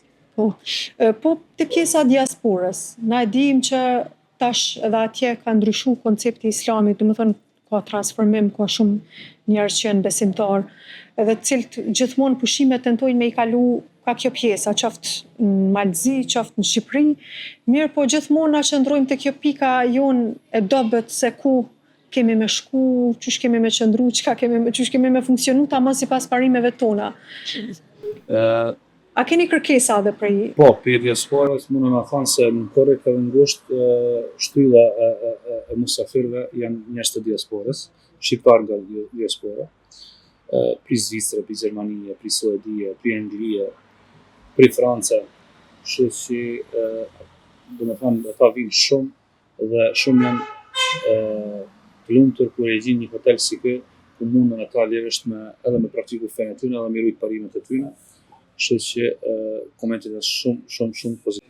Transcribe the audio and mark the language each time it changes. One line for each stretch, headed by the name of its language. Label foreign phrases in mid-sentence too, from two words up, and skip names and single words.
Albanian: Po të pjesa diasporës, na e dim që tash edhe atje ka ndryshu koncepti Islamit, domethënë ka transformim, ka shumë njerëz që janë besimtar, edhe të cilët gjithmonë pushimet tentojnë me I kalu ka kjo pjesa, qoftë në Malzi, qoftë në Shqipëri, mirë po gjithmonë na qëndrojmë te kjo pika jonë e dobët se ku kemi me shku, qysh kemi me qëndru, qysh kemi me funksionu tamam sipas parimeve tona. A keni kërkesa edhe prej? Po, për diasporës mundë na thonë se në korrekt edhe ngushtë shtylla e musafirëve janë njerëz të diasporës, shqiptar nga diaspora, pri Zvicrë, pri Gjermanie, pri Suedi, pri Anglie, pri Franca, kështu që domethënë ata vinë shumë dhe shumë janë të lumtur kur e gjin një hotel si ky, ku mundën ata lejesht edhe me praktiku fenë e tyre edhe me rujt parimet e tyre. Kështu që komentet janë shumë pozitive.